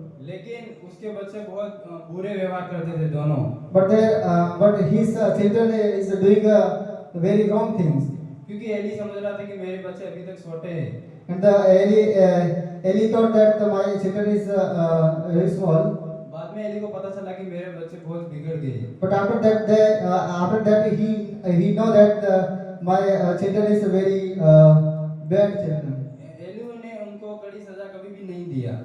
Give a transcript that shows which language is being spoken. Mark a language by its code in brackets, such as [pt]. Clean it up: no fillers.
[hi] लेकिन उसके बच्चे बहुत बुरे व्यवहार करते थे दोनों। [en] But his children is doing very wrong things. [hi] क्योंकि एली समझ रहा था कि मेरे बच्चे अभी तक छोटे हैं। [en] And Eli thought that my children is very small. [hi] बाद में एली को पता चला कि मेरे बच्चे बहुत बिगड़ गए। [en] But after that he know that my children is very bad children. [hi] Eli ने उनको कड़ी सजा कभी भी नहीं दिया।